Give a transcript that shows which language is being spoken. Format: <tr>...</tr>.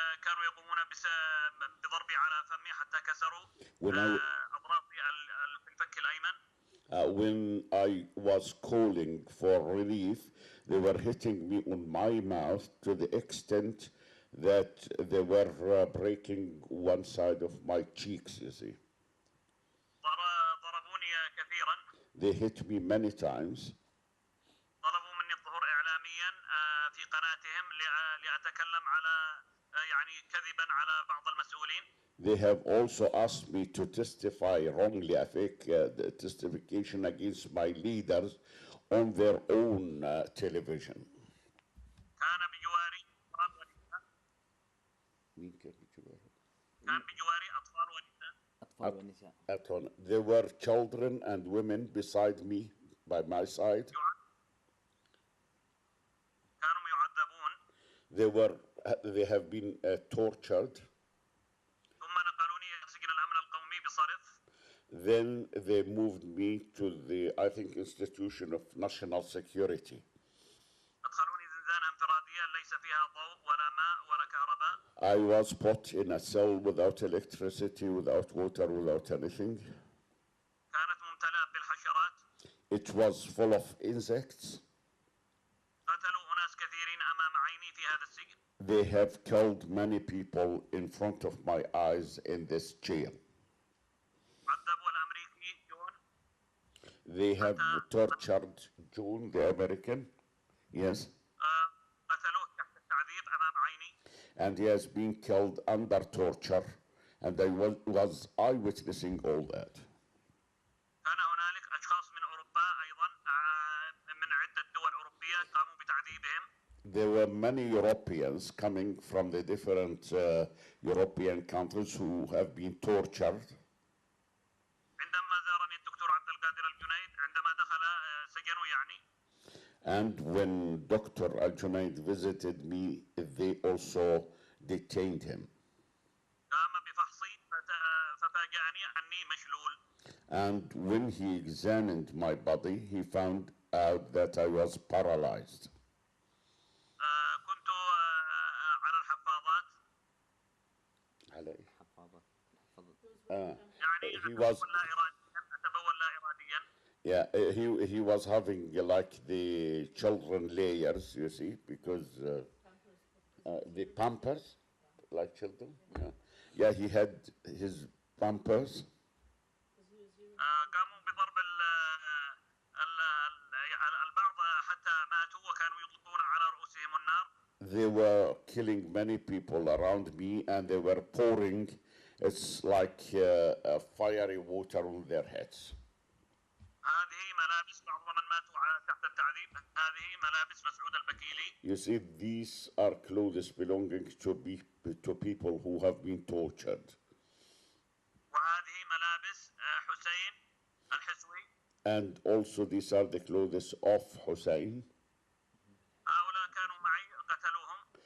<ar>كانوا يقومون بضربي على فمي حتى كسروا</ar> <en>When</en> <ar>أضرافي في الفك الأيمن.</ar> <en>when I was calling for relief, they were hitting me on my mouth to the extent that they were breaking one side of my cheeks, you see.</en> <ar>ضربوني كثيرا.</ar> <en>They hit me many times.</en> <ar>طلبوا مني الظهور إعلاميا في قناتهم لأتكلم على يعني كذبا على بعض المسؤولين.</ar> <en>They have also asked me to testify wrongly, a fake testification against my leaders on their own television.</en> <ar>كان بجواري أطفال ونساء. كان بجواري أطفال ونساء.</ar> <en>At home. There were children and women beside me, by my side.</en> <ar>كانوا يعذبون.</ar> <en>They have been tortured.</en> <ar>ثم نقلوني إلى سجن الأمن القومي بصرف.</ar> <en>Then they moved me to the, I think, Institution of National Security.</en> <ar>أدخلوني زنزانة انفرادية ليس فيها ضوء ولا ماء ولا كهرباء.</ar> <en>I was put in a cell without electricity, without water, without anything.</en> <ar>كانت ممتلئة بالحشرات.</ar> <en>It was full of insects.</en> <ar>قتلوا أناس كثيرين أمام عيني في هذا السجن.</ar> <en>They have killed many people in front of my eyes in this jail.</en> <ar>عذبوا الأمريكي جون.</ar> <en>They have tortured June, the American, yes,</en> <ar>قتلوه تحت التعذيب أمام عيني.</ar> <en>and he has been killed under torture, and I was eyewitnessing all that.</en> <ar>كان هنالك أشخاص من أوروبا أيضا من عدة دول أوروبية قاموا بتعذيبهم.</ar> <en>There were many Europeans coming from the different European countries who have been tortured.</en> <ar>عندما زارني الدكتور عبد القادر الجنيد عندما دخل سجنه يعني.</ar> <en>And when Dr. Al-Junaid visited me, they also detained him.</en> <ar>قام بفحصي ففاجأني أني مشلول.</ar> <en>And when he examined my body, he found out that I was paralyzed.</en> <ar>كنت على الحفاضات. يعني</ar> <en>He was,</en> <ar>أتبول لا إراديا.</ar> <en>yeah, he was having like the children layers, you see, because the pampers, like children. Yeah, he had his pampers.</en> <ar>قاموا بضرب البعض حتى ماتوا وكانوا يطلقون على رؤوسهم النار.</ar> <en>They were killing many people around me, and they were pouring, it's like fiery water on their heads.</en> <ar>هذه ملابس بعض من ماتوا تحت التعذيب. هذه ملابس مسعود البكيلي.</ar> <en>You see, these are clothes belonging to people who have been tortured.</en> <ar>وهذه ملابس حسين الحسوي.</ar> <en>And also these are the clothes of Hussein.</en> <ar>هؤلاء كانوا معي قتلوهم.</ar>